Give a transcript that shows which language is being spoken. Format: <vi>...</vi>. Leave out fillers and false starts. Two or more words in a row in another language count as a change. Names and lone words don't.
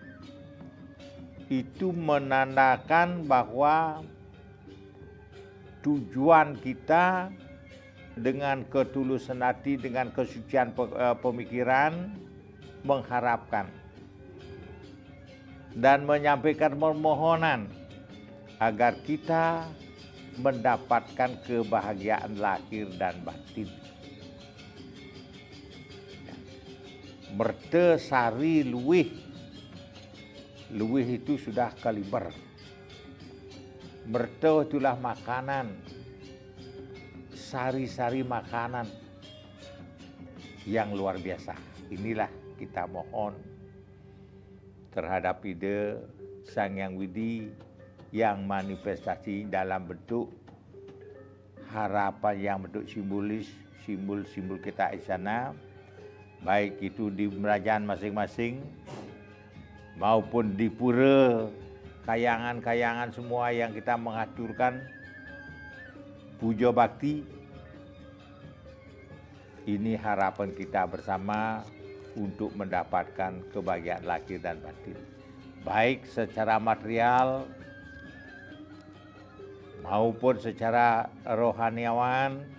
<id>Itu menandakan bahwa tujuan kita dengan ketulusan hati, dengan kesucian pemikiran, mengharapkan dan menyampaikan permohonan agar kita mendapatkan kebahagiaan lahir dan batin. Mertasari Luih. Luih itu sudah kaliber. Merta itulah makanan. Sari-sari makanan yang luar biasa. Inilah kita mohon terhadap ide Sang Hyang Widi yang manifestasi dalam bentuk harapan yang bentuk simbolis, simbol-simbol kita di sana, baik itu di kerajaan masing-masing maupun di pura, kayangan-kayangan semua yang kita mengaturkan puja bakti. Ini harapan kita bersama untuk mendapatkan kebahagiaan lahir dan batin, baik secara material maupun secara rohaniawan,</id>